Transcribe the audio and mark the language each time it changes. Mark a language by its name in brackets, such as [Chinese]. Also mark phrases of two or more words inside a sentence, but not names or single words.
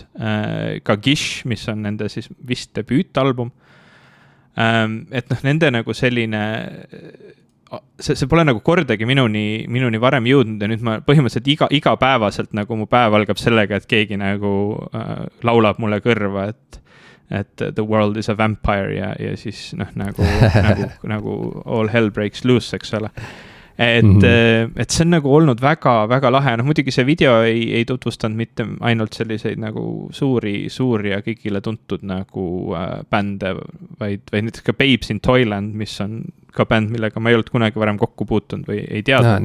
[Estonian] Ka Gish, mis on nende siis vist debüütalbum. Et nende nagu selline, see pole nagu kordagi minuni varem jõudnud ja nüüd ma põhimõtteliselt igapäevaselt nagu mu päev algab sellega, et keegi nagu laulab mulle kõrva, et [English] the world is a vampire [Estonian] ja siis nagu [English] all hell breaks loose, [Estonian] eks ole. Et see on nagu olnud väga, väga lahe. Muidugi see video ei tutvustanud mitte ainult selliseid nagu suuri ja kõigile tuntud nagu bände, vaid näiteks ka Babes in Toyland, mis on ka bänd, millega ma ei olnud kunagi varem kokku puutunud või ei teadnud.